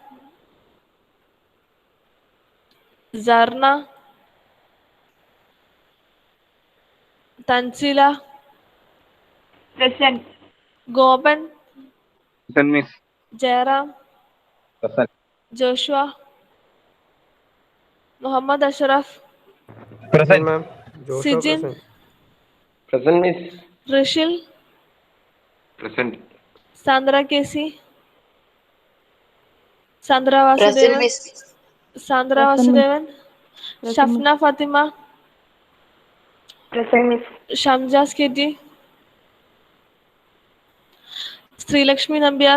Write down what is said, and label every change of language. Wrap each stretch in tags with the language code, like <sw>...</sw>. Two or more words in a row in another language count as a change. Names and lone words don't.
<en>സർണ, തൻസില, ഗോപൻ, ജയറാം, ജോഷുവ, മുഹമ്മദ് അഷറഫ്, സിജിൻ, Present, miss. Rishil, Present. Sandra Casey, Sandra Present, Vasudevan, miss. Sandra Present, miss. Vasudevan, Present, miss. Shafna Fatima, Present, miss. Shamjas Kitty, Sri Lakshmi Nambiar,</en>